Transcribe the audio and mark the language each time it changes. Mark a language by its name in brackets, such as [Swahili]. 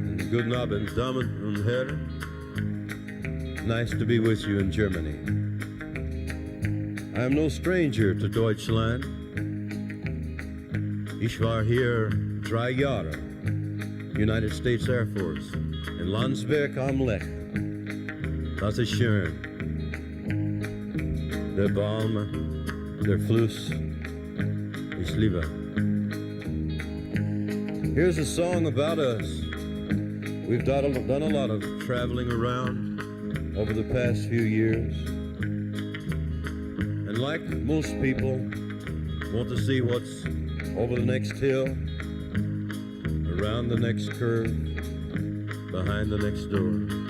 [German] Guten Abend, Damen und Herren. [English] Nice to be with you in Germany. I am no stranger to Deutschland. [German] Ich war hier 3 Jahre, United States Air Force, in Landsberg am Lech. Das ist schön. Der Baum, der Fluss, ich liebe. [English] Here's a song about us. We've done a lot of traveling around over the past few years. And like most people, want to see what's over the next hill, around the next curve, behind the next door.